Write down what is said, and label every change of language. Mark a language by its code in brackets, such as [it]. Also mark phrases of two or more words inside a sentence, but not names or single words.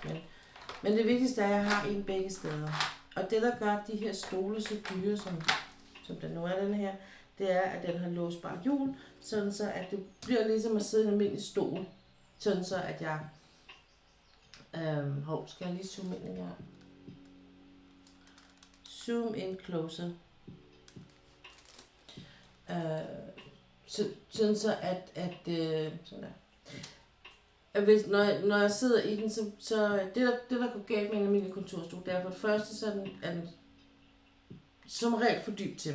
[da] Men det vigtigste er, at jeg har en begge steder. Og det, der gør de her stole så dyre, som den nu er den her, det er, at den har låsbart hjul, sådan så at det bliver ligesom at sidde i en almindelig stol. Sådan så at jeg... skal jeg lige zoome ind her? [en] Zoom in closer. [da] Sådan så at sådan der. Hvis, når jeg sidder i den, så det der går galt med en almindelig kontorstol, det er for det første, så er den som regel for dyb til mig.